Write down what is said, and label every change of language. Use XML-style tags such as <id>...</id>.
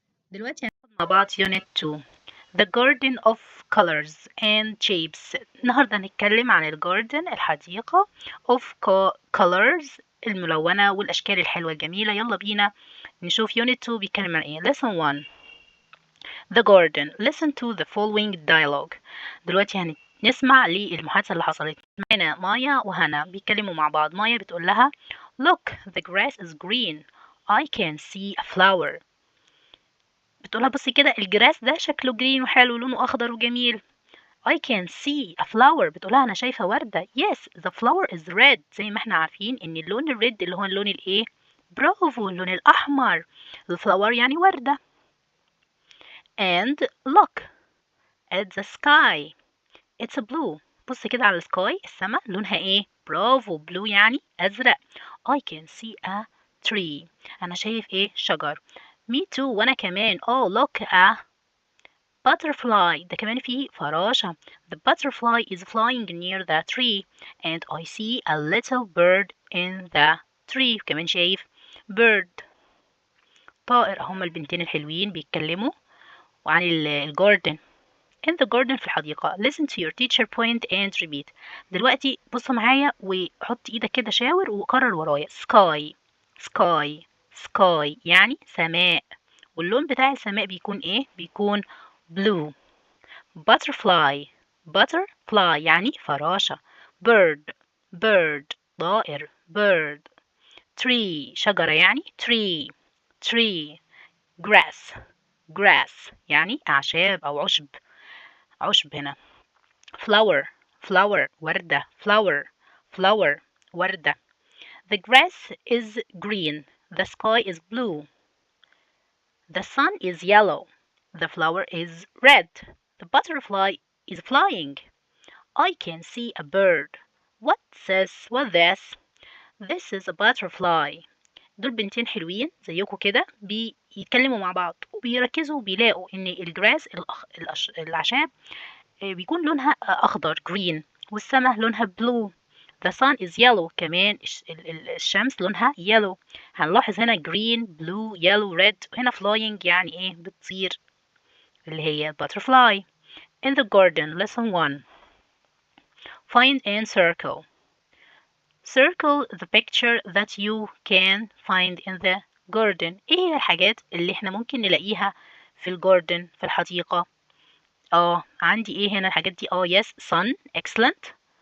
<ar>دلوقتي هناخد مع بعض</ar> <en>Unit 2 The Garden of Colors and Shapes.</en> <ar>النهاردة هنتكلم عن الجاردن الحديقة</ar> <en>of Colors</en> <ar>الملونة والأشكال الحلوة الجميلة. يلا بينا نشوف Unit 2 بيتكلم عن ايه.</ar> <en>Lesson 1 The Garden. Listen to the following dialogue.</en> <ar>دلوقتي هنسمع للمحادثة اللي حصلت. معانا مايا وهنا بيتكلموا مع بعض. مايا بتقول لها</ar> <en>Look, the grass is green. I can see a flower.</en> <ar>بتقولها بصي كده الجراس ده شكله جرين وحلو لونه أخضر وجميل.</ar> <en>I can see a flower.</en> <ar>بتقولها أنا شايفة وردة.</ar> <en>Yes, the flower is red.</en> <ar>زي ما احنا عارفين إن اللون الريد اللي هو اللون الإيه؟ برافو، اللون الأحمر. الفلاور يعني وردة.</ar> <en>And look at the sky. It's blue.</en> <ar>بصي كده على السكاي السماء لونها إيه؟ برافو، blue يعني أزرق.</ar> <en>I can see a tree.</en> <ar>أنا شايف إيه؟ شجر.</ar> <en>Me too.</en> <ar>وأنا كمان.</ar> <en>Oh, look a butterfly.</en> <ar>ده كمان فيه فراشة.</ar> <en>The butterfly is flying near the tree and I see a little bird in the tree.</en> <ar>كمان شايف bird طائر. هما البنتين الحلوين بيتكلموا عن الجاردن.</ar> <en>In the garden</en> <ar>في الحديقة.</ar> <en>Listen to your teacher point and repeat.</en> <ar>دلوقتي بص معايا وحط ايدك كده شاور وقرر ورايا.</ar> <en>sky sky sky</en> <ar>يعني سماء. واللون بتاع السماء بيكون ايه؟ بيكون blue. butterfly butterfly يعني فراشة.</ar> <en>bird bird طائر bird. tree شجرة يعني tree tree.</en> <ar>grass grass يعني أعشاب أو عشب هنا.</ar> <en>flower flower وردة flower flower وردة. the grass is green. the sky is blue. the sun is yellow. the flower is red. the butterfly is flying. I can see a bird. What's this? What this? This is a butterfly.</en> <ar>دول بنتين حلوين زيكم كده بيتكلموا مع بعض وبيركزوا وبيلاقوا ان الجراس الأعشاب بيكون لونها أخضر green والسماء لونها blue.</ar> <en>The sun is yellow.</en> <ar>كمان الشمس لونها yellow. هنلاحظ هنا</ar> <en>green blue yellow red.</en> <ar>هنا flying يعني ايه؟ بتطير اللي هي butterfly.</ar> <en>In the garden. Lesson 1 Find and circle. Circle the picture that you can find in the garden.</en> <ar>ايه هي الحاجات اللي احنا ممكن نلاقيها في الجاردن في الحديقة؟ عندي ايه هنا الحاجات دي؟</ar> <en>yes, sun, excellent.</en>